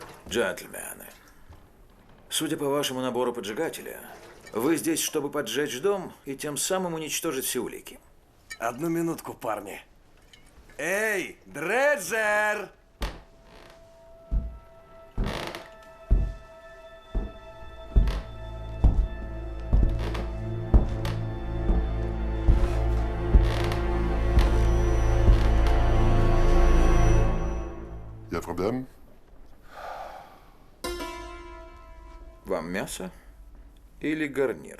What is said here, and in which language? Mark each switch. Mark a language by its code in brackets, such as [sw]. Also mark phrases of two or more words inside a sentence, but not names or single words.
[ru] Джентльмены, судя по вашему набору поджигателя, вы здесь, чтобы поджечь дом и тем самым уничтожить все улики. Одну минутку, парни. Эй, Дреджер! [fr] Il y a problème? [ru] Вам мясо или гарнир?